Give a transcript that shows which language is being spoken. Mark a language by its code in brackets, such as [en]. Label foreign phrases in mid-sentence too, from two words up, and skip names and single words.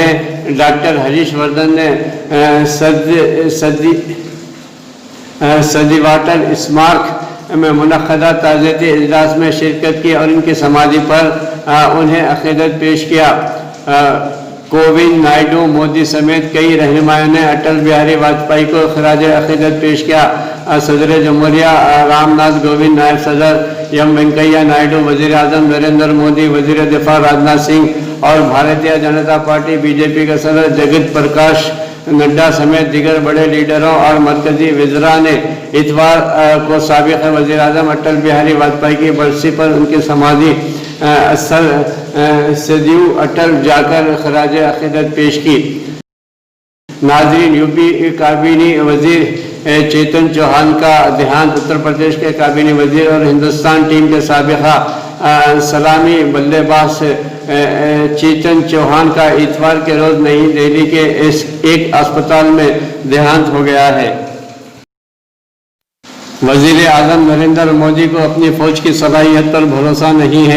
[ur] ڈاکٹر ہریش وردھن نے سدیواٹل اسمارک میں منعقدہ تعزیتی اجلاس میں شرکت کی اور ان کی سمادھی پر انہیں عقیدت پیش کیا۔ کووند، نائیڈو، مودی سمیت کئی رہنماؤں نے اٹل بہاری واجپئی کو خراج عقیدت پیش کیا۔ صدر جمہوریہ رام ناتھ کووند، نائب صدر ایم وینکیا نائیڈو، وزیر اعظم نریندر مودی، وزیر دفاع راجناتھ سنگھ اور بھارتیہ جنتا پارٹی BJP کے صدر جگت پرکاش نڈا سمیت دیگر بڑے لیڈروں اور مرکزی وزراء نے اتوار کو سابق وزیر اعظم اٹل بہاری واجپئی کی برسی پر ان کی سمادھی سدیو اٹل جا کر خراج عقیدت پیش کی۔ ناظرین، UP کابینی وزیر چیتن چوہان کا دیہانت۔ اتر پردیش کے کابینی وزیر اور ہندوستان ٹیم کے سابقہ سلامی بلے باز چیتن چوہان کا اتوار کے روز نئی دہلی کے ایک اسپتال میں دیہانت ہو گیا ہے۔ وزیر اعظم نریندر مودی کو اپنی فوج کی صلاحیت پر بھروسہ نہیں ہے۔